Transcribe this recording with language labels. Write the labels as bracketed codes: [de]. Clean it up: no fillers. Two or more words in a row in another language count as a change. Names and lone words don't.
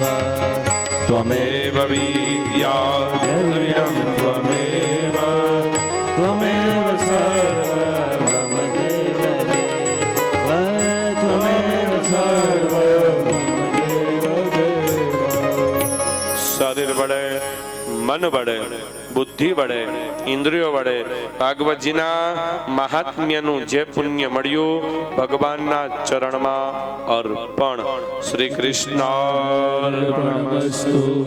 [sa] त्वमेव विद्या द्रव्यं त्वमेव त्वमेव सर्वं मम देवदेव त्वमेव सर्वं मम देवदेव। [gu] શરીર વડે મન વડે બુદ્ધિ વડે ઇન્દ્રિયો વડે ભાગવતજીના મહાત્મ્યનું જે પુણ્ય મળ્યું ભગવાનના ચરણમાં અર્પણ. [sa] श्री कृष्णार्पणमस्तु.